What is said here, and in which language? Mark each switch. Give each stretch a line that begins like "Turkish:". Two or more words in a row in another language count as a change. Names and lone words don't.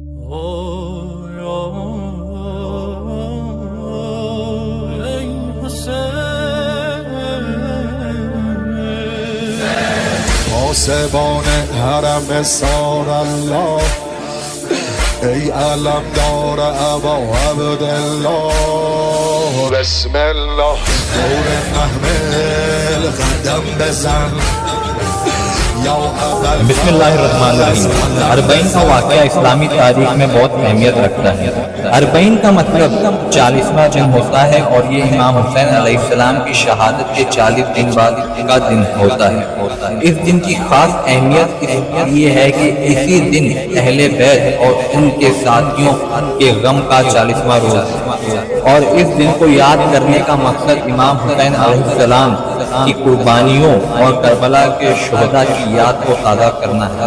Persian: پاسبان حرم سار الله ای علم دار ابا عبدالله بسم الله دور محمل قدم بزن
Arabic: بسم اللہ الرحمن الرحیم۔
Urdu: اربعین کا واقعہ اسلامی تاریخ میں بہت اہمیت رکھتا ہے۔ اربعین کا مطلب 40واں دن ہوتا ہے اور یہ امام حسین علیہ السلام کی شہادت کے 40 دن بعد کا دن ہوتا ہے۔ اس دن کی خاص اہمیت یہ ہے کہ اسی دن اہل بیت اور ان کے ساتھیوں کے غم کا 40واں روز ہے، اور اس دن کو یاد کرنے کا مقصد امام حسین علیہ السلام کی قربانیوں اور کربلا کے شہداء کی یاد کو تازہ کرنا ہے۔